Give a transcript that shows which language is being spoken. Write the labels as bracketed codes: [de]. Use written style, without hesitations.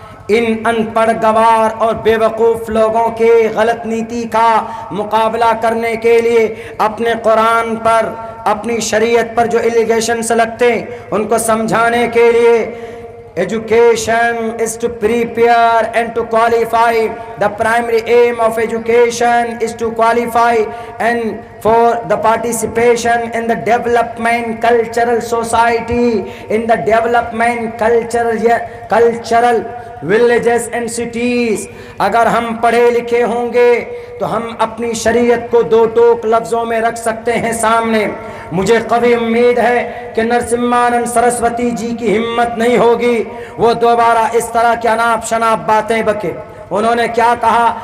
[ur] ان ان پڑھ گوار اور بے وقوف لوگوں کے غلط نیتی کا مقابلہ کرنے کے لیے اپنے قرآن پر, اپنی شریعت پر جو ایلیگیشنز لگتے ہیں ان کو سمجھانے کے لیے, [en] education is to prepare and to qualify. The primary aim of education is to qualify and for the participation in the development cultural society, in the development cultural villages and cities. [ur] اگر ہم پڑھے لکھے ہوں گے تو ہم اپنی شریعت کو 2 ٹوک لفظوں میں رکھ سکتے ہیں سامنے. مجھے قوی امید ہے کہ نرسمہانند سرسوتی جی کی ہمت نہیں ہوگی وہ دوبارہ اس طرح کی اناپ شناپ باتیں بکے. انہوں نے کیا کہا